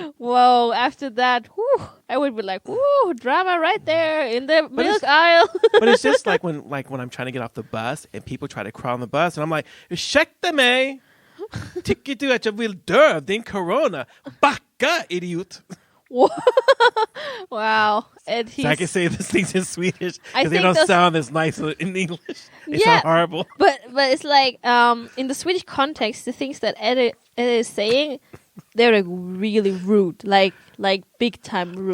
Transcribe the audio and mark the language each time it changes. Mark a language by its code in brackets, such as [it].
[en] Whoa, after that, I would be like, drama right there in the milk aisle. But it's just like when I'm trying to get off the bus and people try to crowd on the bus and I'm like, [sv] ursäkta mig. Tycker du att jag vill dö av din corona? Backa, idiot. [en] Wow. And so I can say these things in Swedish because they don't sound as nice in English. They sound horrible. But it's like in the Swedish context, the things that Ed is saying, they're like really rude, like big time rude.